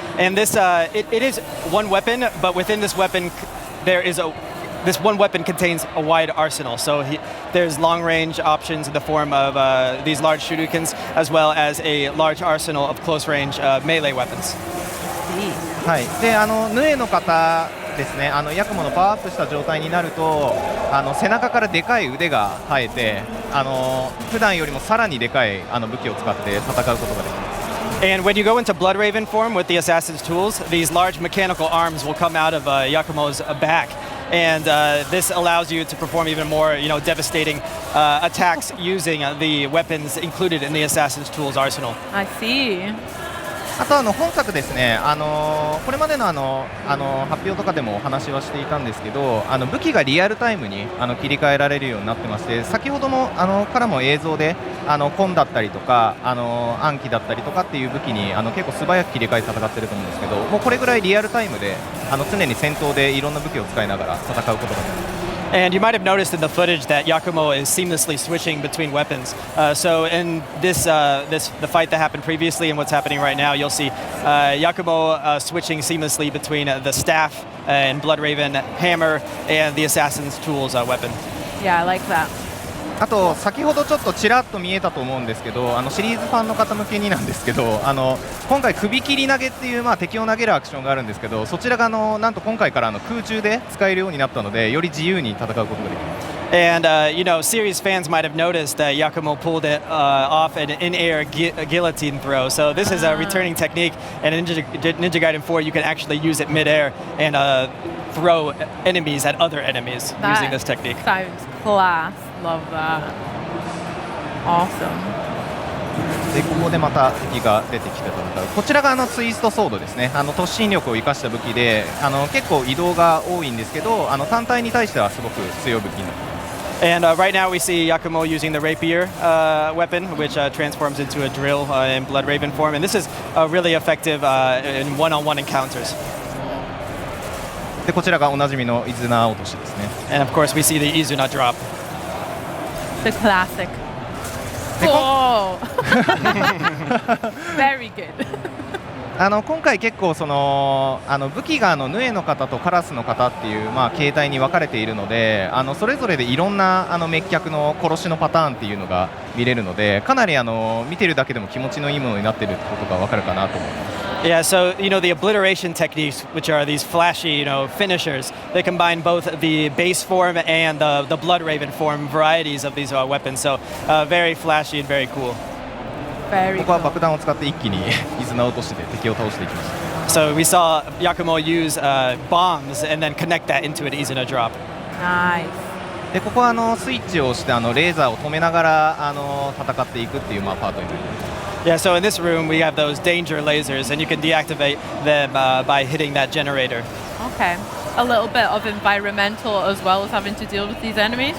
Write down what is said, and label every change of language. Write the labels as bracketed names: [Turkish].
[English] And this it is one weapon, but within this weapon this one weapon contains a wide arsenal. So there's long-range options in the form of these large shurikens, as well as a large arsenal of close-range melee weapons. [Japanese] はい、でヌエの方ですね、ヤクモのパワーアップした状態になると背中からでかい腕が生えて普段よりもさらにでかい武器を使って戦うことができます。 [English] And when you go into Blood Raven form with the Assassin's Tools, these large mechanical arms will come out of Yakumo's back, and this allows you to perform even more, devastating attacks using the weapons included in the Assassin's Tools arsenal. I see. [Japanese] あと本作ですね、これまでの発表とかでもお話はしていたんですけど、武器がリアルタイムに切り替えられるようになってまして、先ほどもからも映像でコンだったりとか暗記だったりとかっていう武器に結構素早く切り替えて戦ってると思うんですけど、もうこれぐらいリアルタイムで常に戦闘でいろんな武器を使いながら戦うことができます。 [English] And you might have noticed in the footage that Yakumo is seamlessly switching between weapons. So in the fight that happened previously and what's happening right now, you'll see Yakumo switching seamlessly between the staff and Blood Raven hammer and the Assassin's Tools weapon. Yeah, I like that. [Japanese] あと先ほどちょっとちらっと見えたと思うんですけど、シリーズファンの方向けになんですけど、今回首切り投げっていう、敵を投げるアクションがあるんですけど、そちらがなんと今回から空中で使えるようになったので、より自由に戦うことができます。 [English] And series fans might have noticed that Yakumo pulled it off an in-air guillotine throw. So this is a returning technique, and in Ninja Gaiden 4 you can actually use it mid-air and throw enemies at other enemies using this technique. Sounds class. Love that. Awesome. [Japanese] でここでまた敵が出てきて戦う。こちらがツイストソードですね。突進力を生かした武器で結構移動が多いんですけど、単体に対してはすごく強い武器になっています。 [English] And right now we see Yakumo using the rapier weapon, which transforms into a drill in Blood Raven form, and this is really effective in one-on-one encounters. [Japanese] でこちらがおなじみのイズナ落としですね。 [English] And of course we see the Izuna drop. The classic. Oh, very good. [Japanese] 今回結構武器がヌエの方とカラスの方っていう、形態に分かれているのでそれぞれでいろんな滅却の殺しのパターンっていうのが見れるのでかなり見てるだけでも気持ちのいいものになってるってことが分かるかなと思います。 [English] Yeah, so the obliteration techniques, which are these flashy, finishers, they combine both the base form and the Blood Raven form varieties of these weapons. So very flashy and very cool. Very [Japanese] ここは [English] cool. [Japanese] 爆弾を使って一気に水を落として敵を倒していきました。 [English] So we saw Yakumo use bombs and then connect that into an Izuna drop. Nice. [Japanese] でここはスイッチを押してレーザーを止めながら戦っていくっていうパートになります。 [English] Yeah, so in this room we have those danger lasers, and you can deactivate them by hitting that generator. Okay. A little bit of environmental as well as having to deal with these enemies.